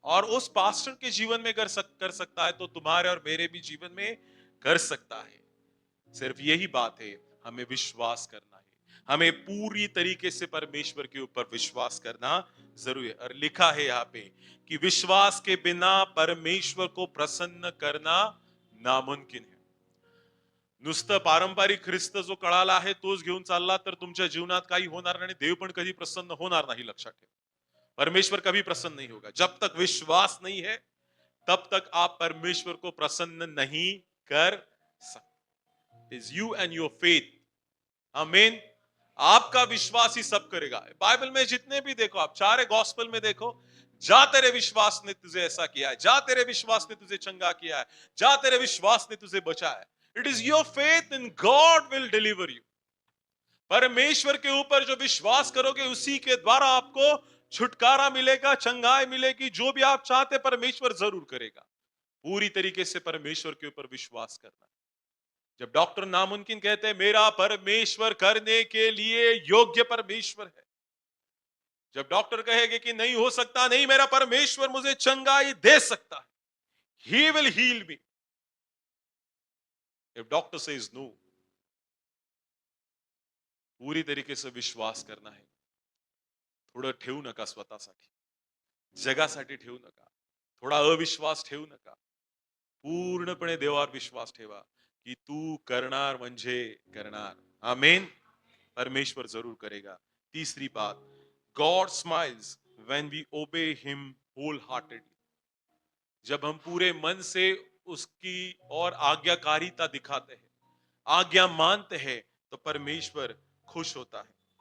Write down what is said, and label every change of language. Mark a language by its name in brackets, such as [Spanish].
[Hindi] और उस पास्टर के जीवन में कर सकता है, तो तुम्हारे और मेरे भी जीवन में कर सकता है. सिर्फ यही बात है, हमें विश्वास करना है, हमें पूरी तरीके से परमेश्वर के ऊपर विश्वास करना जरूरी है। और लिखा है यहाँ पे कि विश्वास के बिना परमेश्वर को प्रसन्न करना नामुमकिन है। [Marathi] नुसतं पारंपरिक ख्रिस्त जो कळाला आहे तोच घेऊन चालला तर तुमच्या जीवनात काही होणार नाही, देव पण कधी प्रसन्न होणार नाही, लक्षात ठेवा। [Hindi] परमेश्वर कभी प्रसन्न नहीं होगा जब तक विश्वास नहीं है, तब तक आप परमेश्वर को प्रसन्न नहीं कर सकते। [English] Is you and your faith, amen. [Hindi] आपका विश्वास ही सब करेगा। बाइबल में जितने भी देखो आप, चारे गॉस्पेल में देखो, जा तेरे विश्वास ने तुझे ऐसा किया है, जा तेरे विश्वास ने तुझे चंगा किया है, जा तेरे विश्वास ने तुझे बचाया है। [English] It is your faith in God will deliver you. [Hindi] परमेश्वर के ऊपर जो विश्वास करोगे उसी के द्वारा आपको छुटकारा मिलेगा, चंगाई मिलेगी। जो भी आप चाहते परमेश्वर जरूर करेगा। पूरी तरीके से परमेश्वर के ऊपर विश्वास करना। जब डॉक्टर नामुमकिन कहते हैं मेरा परमेश्वर करने के लिए योग्य परमेश्वर है, जब डॉक्टर कहेंगे कि नहीं हो सकता, नहीं, मेरा परमेश्वर मुझे चंगाई दे सकता है, [English] He will heal me. If doctor says no, [Hindi] पूरी तरीके से विश्वास करना है। [Marathi] थोडं ठेवू नका स्वतःसाठी, जगासाठी ठेवू नका, थोडा अविश्वास ठेवू नका। पूर्णपणे देवावर विश्वास ठेवा की तू करणार म्हणजे करणार, आमीन। [Hindi] परमेश्वर जरूर करेगा। तीसरी बात, [English] God smiles when we obey him wholeheartedly. [Hindi] जब हम पूरे मन से उसकी और आज्ञाकारिता दिखाते हैं, आज्ञा मानते हैं, तो परमेश्वर खुश होता है।